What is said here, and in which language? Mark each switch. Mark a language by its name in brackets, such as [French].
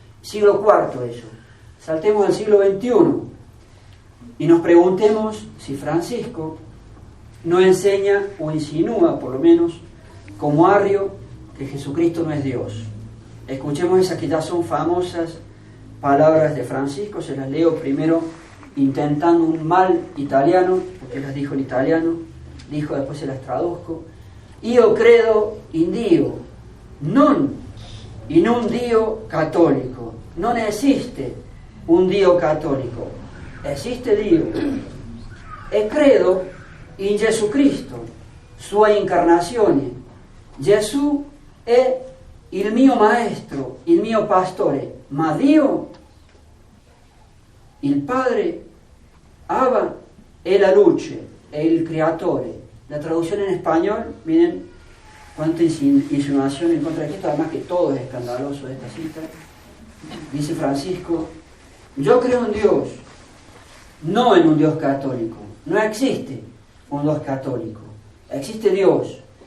[Spanish] Siglo IV eso. Saltemos al siglo XXI y nos preguntemos si Francisco no enseña o insinúa, por lo menos, como Arrio, que Jesucristo no es Dios. Escuchemos esas que ya son famosas palabras de Francisco, se las leo primero intentando un mal italiano, porque las dijo en italiano, dijo, después se las traduzco. [Italian] Io credo in Dio, non in un Dio cattolico. Non esiste un Dio cattolico, esiste Dio. E credo in Gesù Cristo, sua incarnazione. Gesù è il mio maestro, il mio pastore, ma Dio, il Padre, Abba, è la luce, è il creatore. [Spanish] La traducción en español, miren cuánta insinuación en contra de esto, además que todo es escandaloso de esta cita. Dice Francisco, yo creo en Dios, no en un Dios católico. No existe un Dios católico, existe Dios.